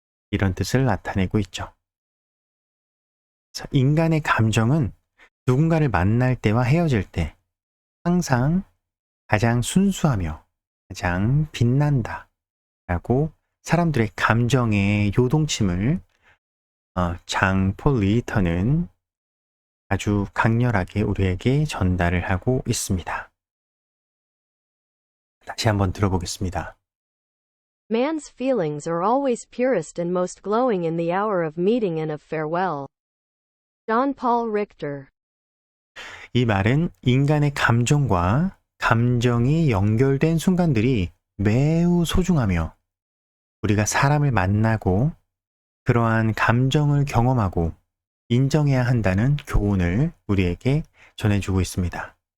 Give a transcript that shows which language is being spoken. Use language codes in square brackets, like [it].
[ko] 이런 뜻을 나타내고 있죠. 인간의 감정은 누군가를 만날 때와 헤어질 때 항상 가장 순수하며 가장 빛난다 라고 사람들의 감정의 요동침을 장 폴 리히터는 아주 강렬하게 우리에게 전달을 하고 있습니다. 다시 한번 들어보겠습니다. [en] Man's feelings are always purest and most glowing in the hour of meeting and of farewell. John Paul Richter. [ko] 이 말은 인간의 감정과 감정이 연결된 순간들이 매우 소중하며 우리가 사람을 만나고 그러한 감정을 경험하고 인정해야 한다는 교훈을 우리에게 전해주고 있습니다.